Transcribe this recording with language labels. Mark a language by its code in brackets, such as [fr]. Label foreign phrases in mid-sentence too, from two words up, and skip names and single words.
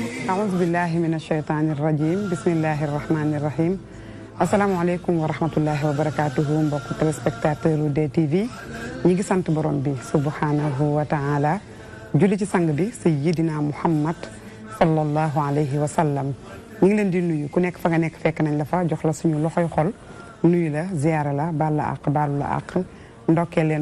[ar] أعوذ بالله من الشيطان الرجيم بسم الله الرحمن الرحيم السلام عليكم ورحمة الله وبركاته [wo] mbokk téléspectateur DTV ñi ngi sant borom bi [ar] سبحانه وتعالى [wo] julli ci sang bi [ar] سيدنا محمد صلى الله عليه وسلم [wo] ñi ngi leen di nuyu ku nekk fa nga nekk fekk nañ la fa jox la suñu loxoy xol nuyu la ziyaara la baal la àq baalu la àq ndokkee leen